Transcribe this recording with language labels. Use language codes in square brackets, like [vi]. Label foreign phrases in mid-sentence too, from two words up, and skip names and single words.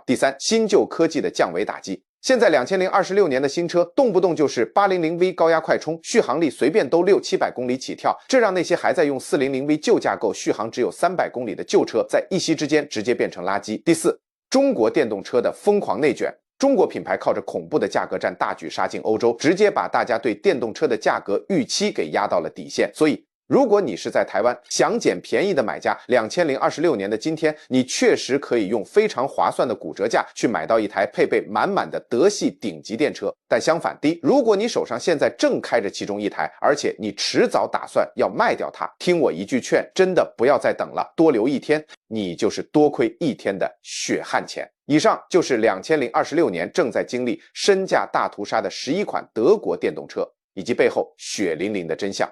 [zh] 第三，新舊科技的降維打擊。現在2026年的新車動不動就是 800V 高壓快充，續航力隨便都600-700公里起跳，這讓那些還在用 400V 舊架構、續航只有300公里的舊車在一夕之間直接變成垃圾。第四，中國電動車的瘋狂內卷。中國品牌靠着恐怖的價格戰大舉殺進歐洲，直接把大家對電動車的價格預期給壓到了底線。所以如果你是在台灣想捡便宜的买家，2026年的今天，你确實可以用非常划算的骨折價去買到一台配備滿滿的德系頂級電車。但相反的，如果你手上現在正開着其中一台，而且你遲早打算要賣掉它，聽我一句勸，真的不要再等了，多留一天，你就是多虧一天的血汗錢。以上就是2026年正在經歷身價大屠殺的11款德國電動車，以及背後血淋淋的真相。